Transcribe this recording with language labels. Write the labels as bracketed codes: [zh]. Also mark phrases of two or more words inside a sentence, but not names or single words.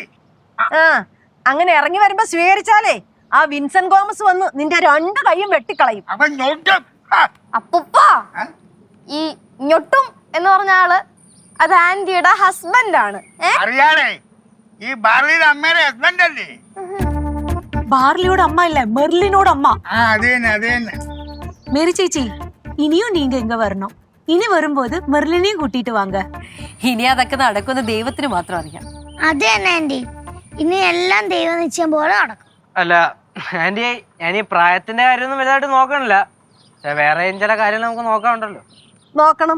[ml] അങ്ങനെ ഇറങ്ങി വരുമ്പോ സ്വീകരിച്ചാലേ ആ വിൻസെന്റ് തോമസ് വന്ന് നിന്റെ 2 കൈയും വെട്ടിക്കളയും. അവൻ ഞൊട്ടും. അപ്പൂപ്പ, ഈ ഞൊട്ടും എന്ന് പറഞ്ഞ ആള് അത് ആന്റിയുടെ ഹസ്ബൻഡ് ആണ്. അറിയാടേ, ഈ ബാർലിയുടെ അമ്മയുടെ ഹസ്ബൻഡ് അല്ലേ? [ta] பார்லியோட அம்மா இல்ல, மெர்லினோட அம்மா. [ml] അത് തന്നെ അത് തന്നെ. [ta] மேரி சேச்சி, இனியும் நீங்க இங்க வரணும். [ml] ഇനി വരുമ്പോൾ മെർലിനെയും കൂട്ടിയിട്ട് വാങ്ങ. ഇനി അതൊക്കെ നടക്കുന്ന ദൈവത്തിന് മാത്രം അറിയാം. അത് തന്നെ ആന്റി, ഇനി എല്ലാം ദൈവം നിശ്ചയം പോലെ നടക്കും. അല്ല ആന്റി, ഞാൻ ഈ പ്രായത്തിന്റെ കാര്യമൊന്നും വലുതായിട്ട് നോക്കണില്ല. വേറെ ചില കാര്യങ്ങൾ നമുക്ക് നോക്കാറുണ്ടല്ലോ. നോക്കണം.